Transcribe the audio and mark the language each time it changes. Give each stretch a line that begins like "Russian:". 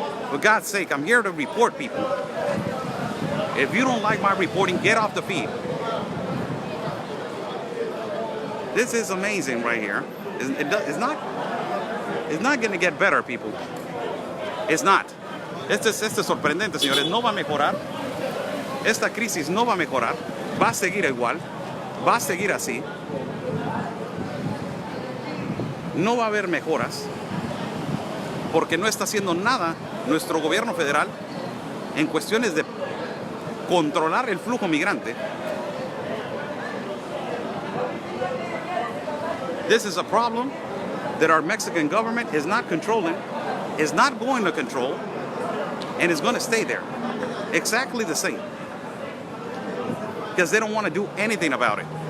English: For God's sake, I'm here to report people. If you don't like my reporting, get off the feed. This is amazing right here. It's not going to get better, people. It's not.
Spanish: Este es sorprendente, señores. No va a mejorar. Esta crisis no va a mejorar, va a seguir igual, va a seguir así. No va a haber mejoras, porque no está haciendo nada nuestro gobierno federal en cuestiones de controlar el flujo migrante.
English: This is a problem that our Mexican government is not controlling, is not going to control, and is going to stay there. Exactly the same. Because they don't want to do anything about it.